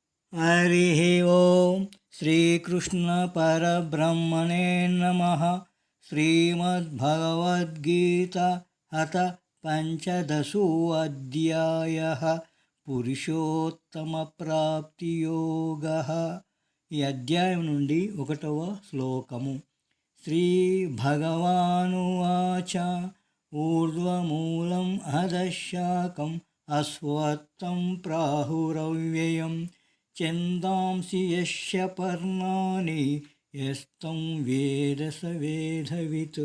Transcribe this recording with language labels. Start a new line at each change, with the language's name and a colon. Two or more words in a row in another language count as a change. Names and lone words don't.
Sanskrit: हरिः ओं श्रीकृष्णपरब्रह्मणे नमः। श्रीमद्भगवद्गीता अथ पंचदशोऽध्यायः पुरुषोत्तमप्राप्तियोगः।
Telugu: ఈ అధ్యాయం నుండి 1వ శ్లోకము.
Sanskrit: श्रीभगवानुवाच ऊर्ध्वमूलं अधशाखं अश्वत्थं प्राहुरव्ययं छन्दांसि यस्य पर्णानि यस्तं वेद स वेदवित्.